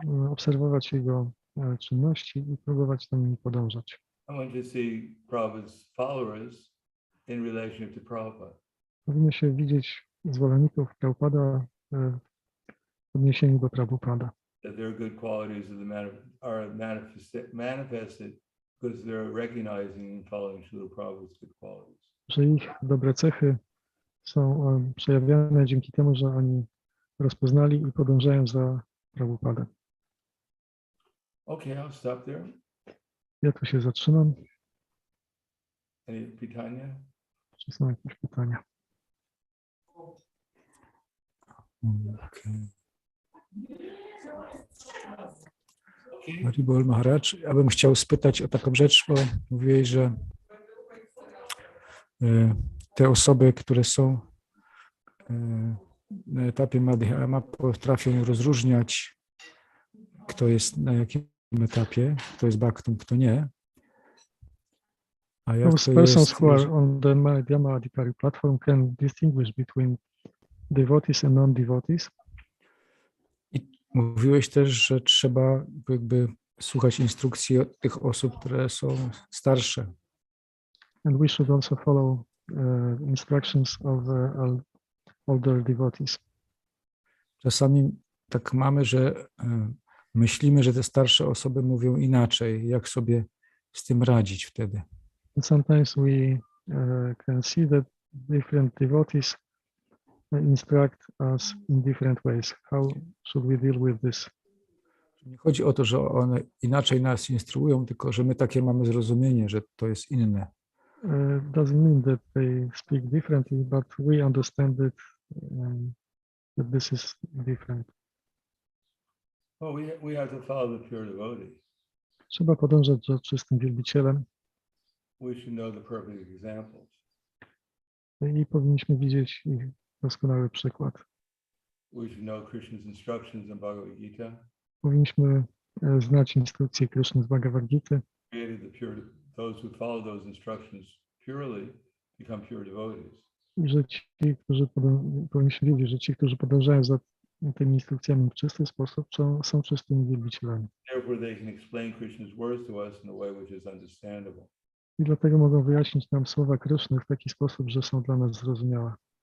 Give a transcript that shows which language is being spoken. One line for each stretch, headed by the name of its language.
Polish: Obserwować jego czynności i próbować za nimi podążać.
English: I want to see Prabhupada's followers in relation to Prabhupada.
Polish: Powinno się widzieć zwolenników Prabhupada w odniesieniu do Prabhupada.
English: That their good qualities are manifested because they're recognizing and following Srila Prabhupada's good qualities.
Polish: Że ich dobre cechy są przejawiane dzięki temu, że oni rozpoznali i podążają za Prabhupadą.
English: Okay, I'll stop there.
Polish: Ja tu się zatrzymam.
English: Any
Polish: pytania? Czy są jakieś pytania?
English: Okay.
Polish: Haribol Maharaj, ja bym chciał spytać o taką rzecz, bo mówiłeś, że te osoby, które są na etapie Madhyama, potrafią rozróżniać, kto jest na jakim etapie, kto jest bhaktą, kto nie. A jak to
English: Persons
Polish: jest,
English: who are on the Madhyama Adhikari platform can distinguish between devotees and non-devotees.
Polish: I mówiłeś też, że trzeba jakby słuchać instrukcji od tych osób, które są starsze.
English: And we should also follow instructions of older devotees.
Polish: Czasami tak mamy, że myślimy, że te starsze osoby mówią inaczej, jak sobie z tym radzić wtedy?
English: And sometimes we can see that different devotees instruct us in different ways. How should we deal with this?
Polish: Nie chodzi o to, że one inaczej nas instruują, tylko że my takie mamy zrozumienie, że to jest inne.
English: Doesn't mean that they speak differently, but we understand that this is different. Well, we have to follow the pure devotee.
Polish: Trzeba podążać za czystym wielbicielem
English: We should know the perfect examples.
Polish: i powinniśmy widzieć ich doskonały przykład.
English: We should know Krishna's instructions in Bhagavad Gita.
Polish: Powinniśmy znać instrukcje Kryszny z Bhagavad Gity.
English: Those who follow those instructions purely become pure devotees.
Polish: I że ci, którzy powinniśmy wiedzieć, że ci, którzy podążają za tymi instrukcjami w czysty sposób, są czystymi wielbicielami.
English: Therefore, they can explain Krishna's words to us in a way which is understandable.
Polish: I dlatego mogą wyjaśnić nam słowa Kryszny w taki sposób, że są dla nas zrozumiałe.